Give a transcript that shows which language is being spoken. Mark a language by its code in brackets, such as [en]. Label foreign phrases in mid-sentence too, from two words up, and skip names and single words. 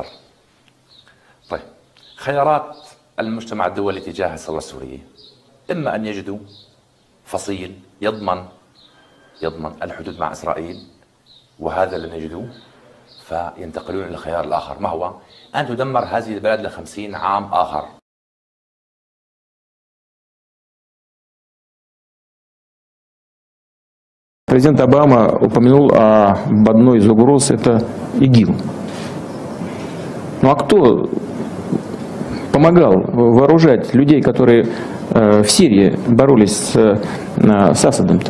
[ar] طيب خيارات المجتمع الدولي تجاه الثورة السورية إما أن يجدوا فصيل يضمن الحدود مع إسرائيل وهذا لن يجدوه فينتقلون إلى الخيار الآخر ما هو أن تدمر هذه البلد ل50 عام آخر. [ru] Президент Обама упомянул об одной из угроз – это ИГИЛ. Ну а кто помогал вооружать людей, которые в Сирии боролись с Асадом-то?